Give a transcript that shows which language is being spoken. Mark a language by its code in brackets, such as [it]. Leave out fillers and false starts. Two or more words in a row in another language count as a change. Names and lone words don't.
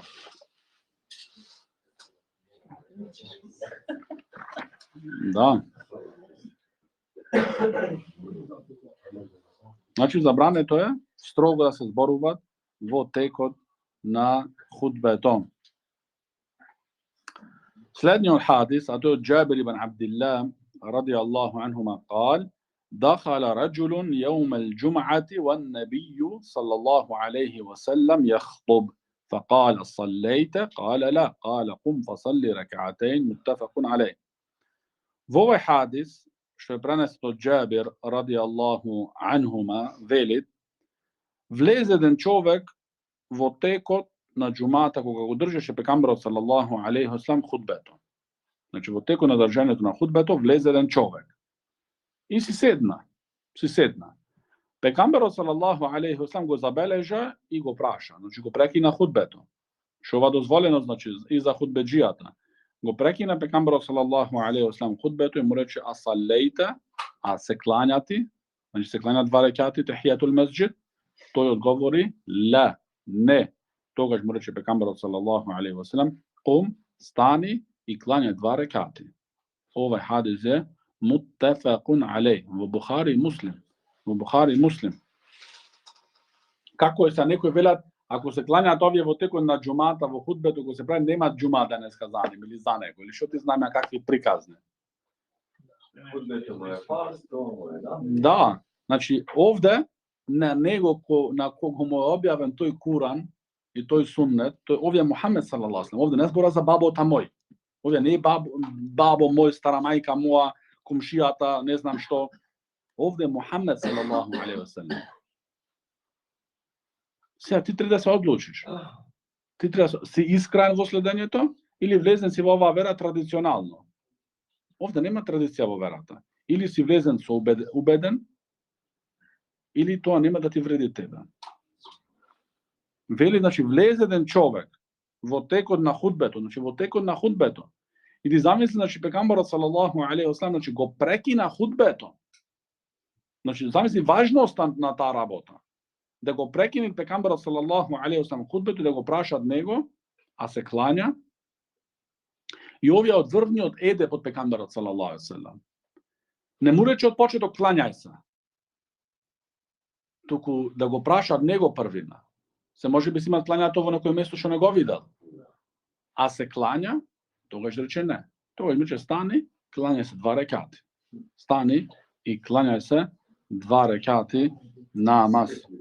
[mk] Да. Значи забрането е строго да се зборуваат во текот на худбето. Следниот хадис, а тој е [ar] Џабир ибн Абдилlah رضي الله عنهما قال دخل رجل يوم الجمعة والنبي صلى الله عليه وسلم يخطب فقال صليت؟ قال لا قال قم فصلي ركعتين متفق عليه. [mk] Во овој хадис што е пренесен од Џабир [ar] رضي الله عنهما [mk] велит, влезе еден човек во текот на џумата кога го држеше пекамберот [ar] صلى الله عليه وسلم [mk] худбето. Значи во текот на држањето на худбето влезе еден човек и си седна. Пекамберот [ar] صلى الله عليه وسلم [mk] го забележа и го праша, значи го прекина худбето. Што ова дозволено, значи и за худбеџијата. Го прекина пекамберот [ar] صلى الله عليه وسلم [mk] худбето и му рече асалейта, а се клањати, значи се клањат 2 рекати [ar] تحية المسجد. [mk] Тој одговори ла, не. Тогаш му рече пекамберот [ar] صلى الله عليه وسلم [mk] кум, стани и клања 2 рекати. Овој хадис е [ar] متفق عليه [mk] во Бухари и Муслим. Во Бухари и Муслим. Како е са некои велат, ако се клањаат овие во текот на џумата, во худбето, кога се прави, нема џума денеска за ним или за него, или што ти знаме какви приказни. Да, значи овде на него на кого му е објавен тој Куран и тој суннет, тој овие Мухамед [ar] صلى الله عليه وسلم, [mk] овде не збора за бабота мој. Овде не е бабо мој, стара мајка моја, комшијата, не знам што. Овде Мухамед [ar] صلى الله عليه وسلم. [mk] Сега ти треба да се одлучиш. Ти треба да си искрен во следењето или влезен си во оваа вера традиционално. Овде нема традиција во верата. Или си влезен со убеден, или тоа нема да ти вреди тебе. Вели, значи, влезе еден човек во текот на худбето, значи во текот на худбето. И ти замисли, значи, пекамберот [ar] صلى الله عليه وسلم, [mk] значи, го прекина худбето. Значи, замисли важноста на таа работа. Да го прекини пекамберот [ar] صلى الله عليه وسلم [mk] худбето и да го праша од него, а се клања. И овие од врвниот едеп од пекамберот [ar] صلى الله عليه وسلم. [mk] Не му рече од почеток клањај се. Туку да го праша од него првина. Се може би си имат клањаато во некој место што не го видел. А се клања, тогаш рече не. Тогаш рече стани, клањај се 2 рекати. Стани и клањај се 2 рекати намаз.